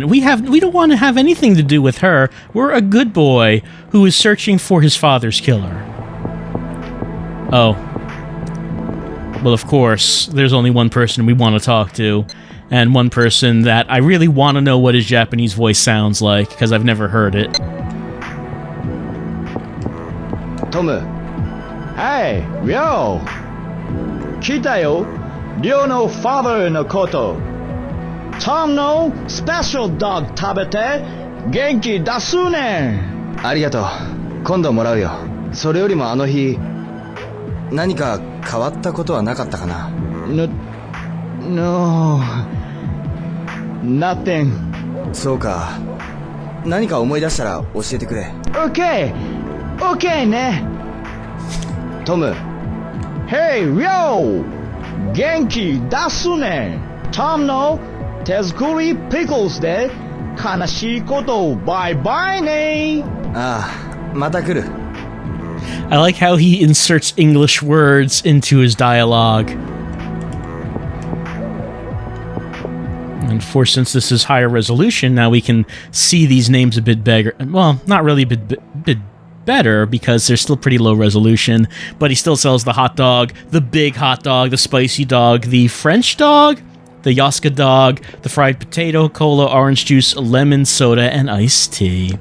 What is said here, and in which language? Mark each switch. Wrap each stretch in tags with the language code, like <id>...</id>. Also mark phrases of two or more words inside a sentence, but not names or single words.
<en>We don't want to have anything to do with her. We're a good boy who is searching for his father's killer. Oh. Well, of course, there's only one person we want to talk to, and one person that I really want to know what his Japanese voice sounds like, because I've never heard it. Tomu.</en> <ja>Hey, Ryo! 聞いたよ。Ryoの father のこと。Tom の</ja> <en>special dog</en> <ja>食べて元気出すねん。ありがとう。今度もらうよ。それよりもあの日、何か変わったことはなかったかな？</ja> <en>No... Nothing.</en> <ja>そうか。何か思い出したら教えてくれ。</ja> <en>Okay. Okay ね。</en> <ja>トム。 Hey, Ryo! 元気出すね. トムの手作りピクルスで悲しいこと</ja> <en>bye bye</en> <ja>ne. ああ、また来る。</ja> <en>I like how he inserts English words into his dialogue. And since this is higher resolution, now we can see these names a bit bigger. Well, not really a bit better, because they're still pretty low resolution, but he still sells the hot dog, the big hot dog, the spicy dog, the French dog, the Yaska dog, the fried potato, cola, orange juice, lemon soda, and iced tea.</en>